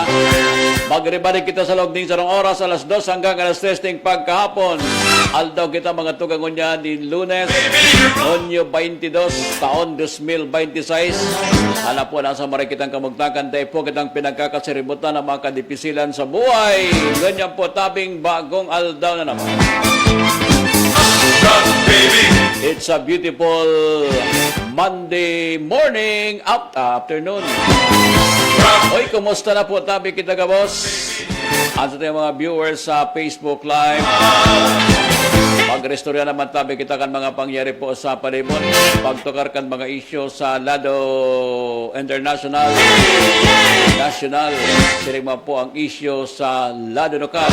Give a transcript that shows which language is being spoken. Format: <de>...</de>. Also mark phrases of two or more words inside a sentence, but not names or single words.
<bik>Magribalik kita sa loob ng sarong oras alas 2 hanggang alas 3 ng pagkahapon. Aldaw kita mga tugang unya di Lunes, Hunyo 22, taon 2026. Hala po nasa maray kitang kamugtakan, dahil po kitang pinagkakasiributan ng mga kadipisilan sa buhay. Ganyan po tabing bagong aldaw na naman.</bik> <en>It's a beautiful Monday morning, afternoon.</en> <bik>Oy, kumusta na po tabi kita ka, boss? At sa mga viewers sa Facebook Live, magrestorya naman tabi kita kan mga pangyari po sa palibot. Pagtukar kan mga isyo sa lado international, national, sinig po ang isyo sa lado lokal.</bik>